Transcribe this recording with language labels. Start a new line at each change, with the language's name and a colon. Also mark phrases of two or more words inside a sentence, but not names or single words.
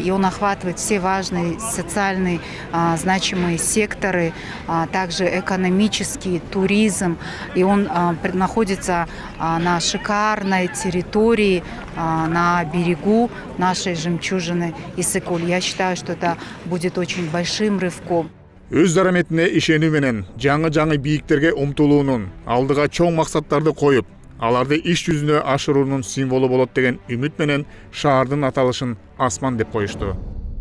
Russian: И он охватывает все важные социальные значимые секторы, также экономический, туризм. И он находится на шикарной территории, на берегу нашей жемчужины Иссык-Куль. Я считаю, что это будет очень большим рывком.
Kyrgyz: Өз дараметине ишенүү менен жаңы бийиктерге умтулуунун, алдыга чоң максаттарды коюп, аларды иш жүзүнө ашыруунун символу болот деген үмүт менен шаардын аталышын Асман деп коюшту.